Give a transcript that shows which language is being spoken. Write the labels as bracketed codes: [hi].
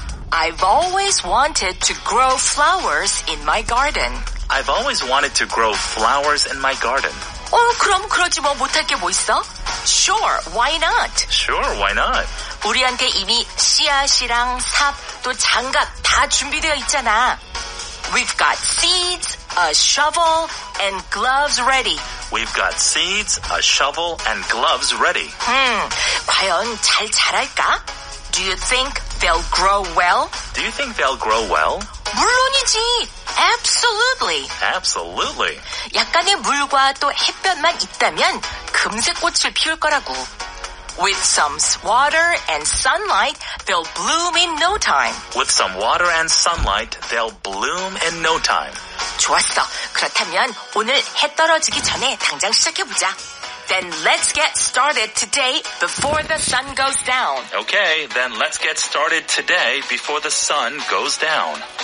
[en] I've always wanted to grow flowers in my garden. I've always wanted to grow flowers in my garden. [ko] 그럼 그러지 뭐 못할 게 뭐 있어? [en] Sure, why not? Sure, why not? [ko] 우리한테 이미 씨앗이랑 삽, 또 장갑 다 준비되어 있잖아. [en] We've got seeds, a shovel, and gloves ready. We've got seeds, a shovel, and gloves ready. [ko] 과연 잘 자랄까? [en] Do you think they'll grow well? Do you think they'll grow well? [ko] 물론이지. [en] Absolutely. Absolutely. [ko] 약간의 물과 또 햇볕만 있다면 금세 꽃을 피울 거라고. [en] With some water and sunlight, they'll bloom in no time. With some water and sunlight, they'll bloom in no time. [ko] 좋았어. 그렇다면 오늘 해 떨어지기 전에 당장 시작해보자. [en] Then let's get started today before the sun goes down. Okay, then let's get started today before the sun goes down.